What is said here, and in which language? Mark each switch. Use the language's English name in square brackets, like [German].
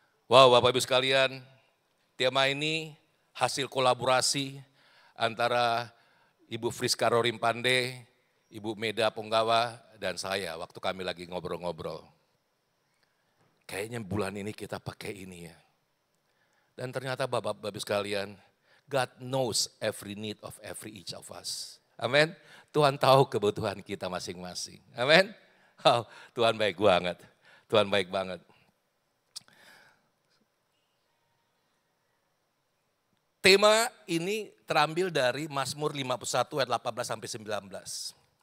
[Indonesian] Wow, Bapak Ibu sekalian, tema ini hasil kolaborasi antara Ibu Friska Rorim Pande, Ibu Meda Punggawa dan saya waktu kami lagi ngobrol-ngobrol. Kayaknya bulan ini kita pakai ini ya. Dan ternyata Bapak-Bapak sekalian, [English] God knows every need of every each of us. [Indonesian] Amin. Tuhan tahu kebutuhan kita masing-masing. Amin. Oh, Tuhan baik banget. Tuhan baik banget. Tema ini terambil dari Mazmur 51 ayat 18 sampai 19.